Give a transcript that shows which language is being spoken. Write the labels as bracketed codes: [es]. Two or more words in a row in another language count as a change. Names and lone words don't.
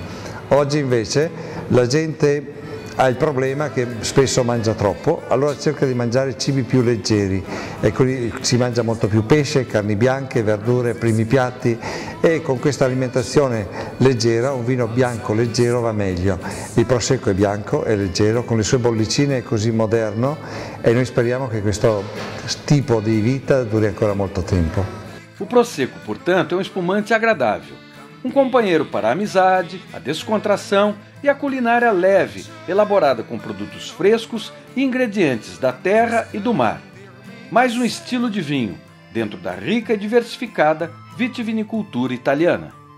[it] Oggi invece la gente ha il problema che spesso mangia troppo, allora cerca di mangiare cibi più leggeri, e quindi si mangia molto più pesce, carni bianche, verdure, primi piatti, e con questa alimentazione leggera un vino bianco leggero va meglio. Il Prosecco è bianco, è leggero, con le sue bollicine è così moderno e noi speriamo che questo tipo di vita duri ancora molto tempo. [pt] O Prosecco, portanto, é um espumante agradável, um companheiro para a amizade, a descontração e a culinária leve, elaborada com produtos frescos e ingredientes da terra e do mar. Mais um estilo de vinho, dentro da rica e diversificada vitivinicultura italiana.